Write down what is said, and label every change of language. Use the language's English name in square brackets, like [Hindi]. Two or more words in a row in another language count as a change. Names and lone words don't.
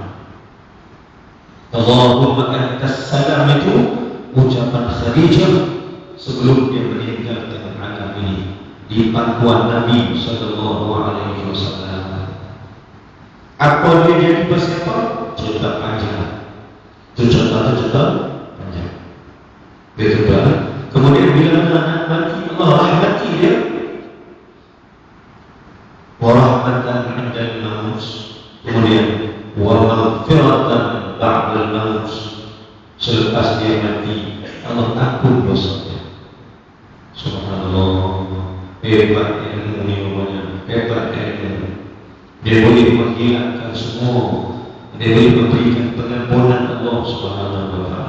[Arabic] اللهم أنت السلام [Malay] itu ucapan Khadijah sebelum dia meninggalkan alam ini di pangkuan Nabi [Arabic] صلى الله عليه وسلم. [Malay] Apa dia jadi bersiapa? Cerita panjang. Itu cerita panjang. Betul tak? Kemudian bila anak mati, Allah rahmati dia. [Arabic] ورحمة عند الموت. Kemudian ومغفرة بعد الموت. [Malay] Selepas dia mati, Allah ampun dosanya. Subhanallah. Hebat ilmu ni namanya. Hebat ilmu. Dia boleh menghilangkan semua. Dia boleh memberikan pengampunan Allah [Arabic] سبحانه وتعالى.